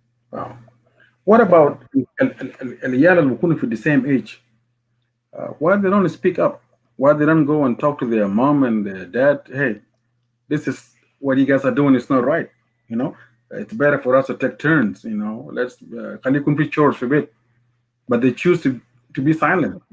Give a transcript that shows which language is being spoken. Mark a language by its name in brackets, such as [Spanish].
[English] Wow. What about [Arabic] العيال اللي بيكونوا في [English] the same age? Why they don't speak up? Why they don't go and talk to their mom and their dad? Hey, this is what you guys are doing. It's not right. You know, it's better for us to take turns, you know. Let's [Arabic] خلي يكون في chores في البيت. [English] But they choose to be silent.